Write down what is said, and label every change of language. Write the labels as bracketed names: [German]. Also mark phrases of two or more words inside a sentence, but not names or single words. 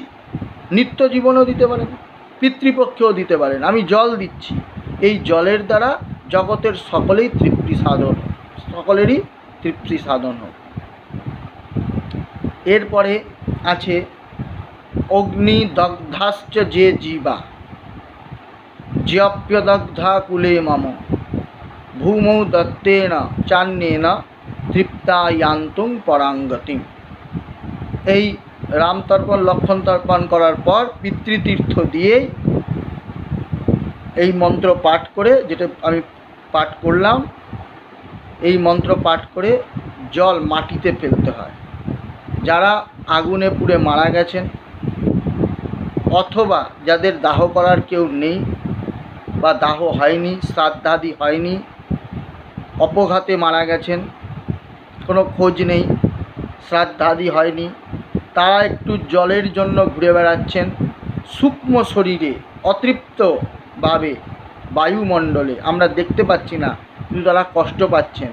[Bangla] নিত্য জীবনেও দিতে পারেন, পিতৃপক্ষেও দিতে পারেন, আমি জল দিচ্ছি। এই জলের দ্বারা জগতের সকলেরই তৃপ্তি সাধন হোক। এরপরে আছে [Sanskrit] অগ্নিদগ্ধাশ্চ যে জীবা ज्यप्यदग्धा कुले मम भूमौ दत्तेन चान्येन तृप्ता यान्तुं परांगतिम। [Bangla] এই রামতর্পণ লক্ষণ তর্পণ করার পর পিতৃতীর্থ দিয়ে এই মন্ত্র পাঠ করে, যেটা আমি পাঠ করলাম, এই মন্ত্র পাঠ করে জল মাটিতে ফেলতে হয়। যারা আগুনে পুড়ে মারা গেছেন অথবা যাদের দাহ করার কেউ নেই বা দাহ হয়নি, শ্রাদ্ধাদি হয়নি, অপঘাতে মারা গেছেন, কোনো খোঁজ নেই, শ্রাদ্ধাদি হয়নি, তারা একটু জলের জন্য ঘুরে বেড়াচ্ছেন সূক্ষ্ম শরীরে, অতৃপ্তভাবে বায়ুমণ্ডলে, আমরা দেখতে পাচ্ছি না, কিন্তু তারা কষ্ট পাচ্ছেন।